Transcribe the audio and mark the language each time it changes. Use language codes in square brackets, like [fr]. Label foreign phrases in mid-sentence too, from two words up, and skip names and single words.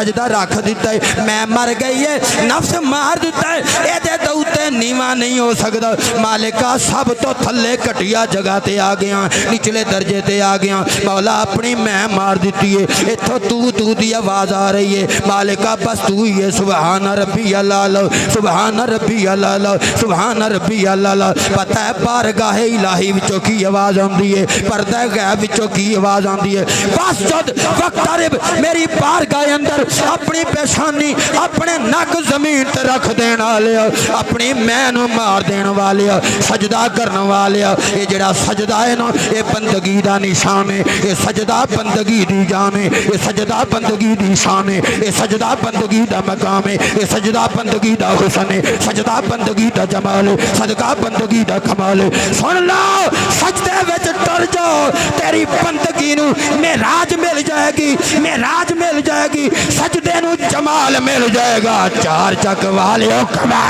[pa] ਮੈਂ ਮਰ ਗਈ ਹੈ ਨਫ਼ਸ ਮਾਰ ਦਿੱਤਾ ਹੈ ਇਹ ਉੱਤੇ ਨੀਵਾਂ ਨਹੀਂ ਹੋ ਸਕਦਾ ਮਾਲਿਕਾ ਸਭ ਤੋਂ ਥੱਲੇ ਘਟੀਆ ਜਗ੍ਹਾ ਤੇ ਆ ਗਿਆ ਨਿਚਲੇ ਦਰਜੇ ਤੇ ਆ ਗਿਆ ਮੌਲਾ ਆਪਣੀ ਮੈਂ ਮਾਰ ਦਿੱਤੀ ਹੈ ਇੱਥੋਂ ਤੂੰ ਦੀ ਆਵਾਜ਼ ਆ ਰਹੀ ਹੈ ਮਾਲਿਕਾ ਬਸ ਤੂੰ ਹੀ ਹੈ [ar] سبحان ربي الله سبحان ربي الله سبحان ربي الله [pa] ਪਤਾ ਹੈ ਬਾਰਗਾਹ ਇਲਾਹੀ ਵਿਚੋਂ ਕੀ ਆਵਾਜ਼ ਆਤੀ ਹੈ ਪਰਦਾ ਗ਼ੈਬ ਵਿਚੋਂ ਕੀ ਆਵਾਜ਼ ਆਤੀ ਹੈ ਬਸ ਜਦ ਵਕਤ ਮੇਰੀ ਬਾਰਗਾਹ ਅੰਦਰ ਆਪਣੀ ਪੇਸ਼ਾਨੀ ਆਪਣੇ ਨੱਕ ਜ਼ਮੀਨ ਤੇ ਰੱਖ ਦੇਣ ਵਾਲੇ ਆਪਣੀ ਮੈਂ ਮਾਰ ਦੇਣ ਵਾਲੇ ਸਜਦਾ ਕਰਨ ਵਾਲੇ ਇਹ ਜਿਹੜਾ ਸਜਦਾ ਹੈ ਨਾ ਇਹ ਬੰਦਗੀ ਕਾ ਨਿਸ਼ਾਨ ਹੈ ਇਹ ਸਜਦਾ ਬੰਦਗੀ ਦੀ ਜਾਨ ਹੈ ਇਹ ਸਜਦਾ ਬੰਦਗੀ ਦੀ ਸ਼ਾਨ ਹੈ ਇਹ ਸਜਦਾ ਬੰਦਗੀ ਦਾ ਮਕਾਮ ਹੈ ਇਹ ਸਜਦਾ ਬੰਦਗੀ ਦਾ ਹੁਸਨ ਹੈ ਸਜਦਾ ਬੰਦਗੀ ਦਾ ਜਮਾਲ ਹੈ ਸਦਕਾ ਬੰਦਗੀ ਦਾ ਕਮਾਲ ਹੈ ਸੁਣ ਲਓ ਸਜਦੇ ਵਿਚ ਟੁਰ ਜਾਓ ਤੇਰੀ ਬੰਦਗੀ ਨੂੰ ਮੇਰਾਜ ਮਿਲ ਜਾਏਗੀ ਸਜਦੇ ਨੂੰ ਜਮਾਲ ਮਿਲ ਜਾਏਗਾ ਚਾਰ ਚੱਕ ਵਾਲੇ ਕਮਾਲ